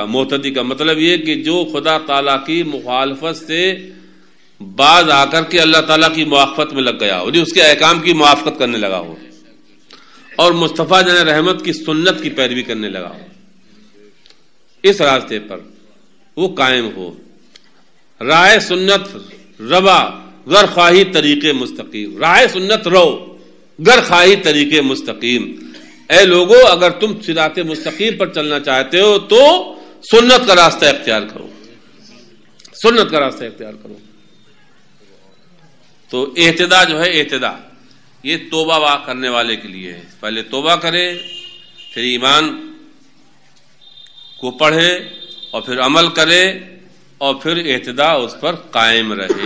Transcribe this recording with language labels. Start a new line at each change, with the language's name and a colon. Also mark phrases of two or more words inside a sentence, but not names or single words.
Urdu: معتدی کا مطلب یہ کہ جو خدا تعالیٰ کی مخالفت سے بعض آ کر کے اللہ تعالیٰ کی موافقت میں لگ گیا ہو، اس کے احکام کی موافقت کرنے لگا ہو، اور مصطفیٰ جان رحمت کی سنت کی پیروی کرنے لگا ہو، اس راستے پر وہ قائم ہو.
Persian: راہ سنت روا گر خواہی طریق مستقیم، راہ سنت رو گر خواہی طریق مستقیم.
Urdu: اے لوگو، اگر تم صراط مستقیم پر چلنا چاہتے ہو تو سنت کا راستہ اختیار کرو، سنت کا راستہ اختیار کرو. تو اہتدا جو ہے، اہتدا یہ توبہ کرنے والے کے لیے ہے. پہلے توبہ کرے، پھر ایمان کو پڑھے، اور پھر عمل کرے، اور پھر اہتدا اس پر قائم رہے.